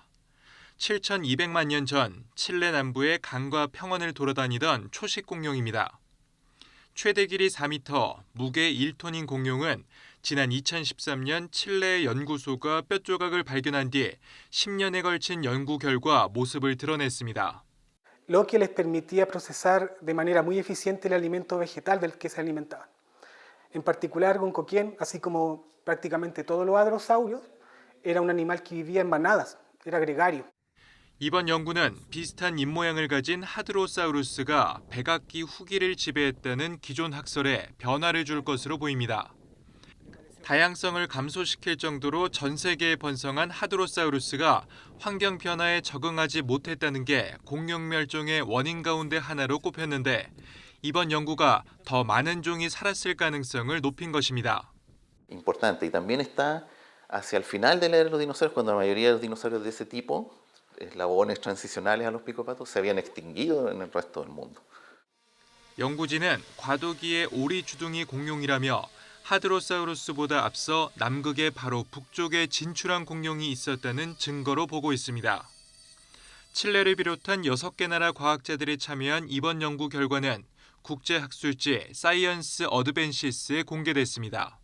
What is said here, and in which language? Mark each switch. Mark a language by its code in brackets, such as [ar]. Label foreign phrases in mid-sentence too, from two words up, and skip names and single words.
[ko] 7,200만 년 전 칠레 남부의 강과 평원을 돌아다니던 초식 공룡입니다. 최대 길이 4m, 무게 1톤인 공룡은 지난 2013년 칠레 연구소가 뼈 조각을 발견한 뒤 10년에 걸친 연구 결과 모습을 드러냈습니다. [es] Lo que les permitía procesar de manera muy eficiente el alimento vegetal del que se alimentaban. En particular, Goncoquien, así como prácticamente todos los hadrosaurios, era un animal que vivía en manadas, era gregario. [ko] 이번 연구는 비슷한 입모양을 가진 하드로사우루스가 백악기 후기를 지배했다는 기존 학설에 변화를 줄 것으로 보입니다. 다양성을 감소시킬 정도로 전 세계에 번성한 하드로사우루스가 환경 변화에 적응하지 못했다는 게 공룡 멸종의 원인 가운데 하나로 꼽혔는데 이번 연구가 더 많은 종이 살았을 가능성을 높인 것입니다. [es] Importante y también está hacia el final de la era de los dinosaurios, cuando la mayoría de los dinosaurios de ese tipo, eslabones transicionales a los picopatos, se habían extinguido en el resto del mundo. [ko] 연구진은 과도기의 오리 주둥이 공룡이라며 하드로사우루스보다 앞서 남극의 바로 북쪽에 진출한 공룡이 있었다는 증거로 보고 있습니다. 칠레를 비롯한 6개 나라 과학자들이 참여한 이번 연구 결과는 국제학술지 사이언스 어드밴시스에 공개됐습니다.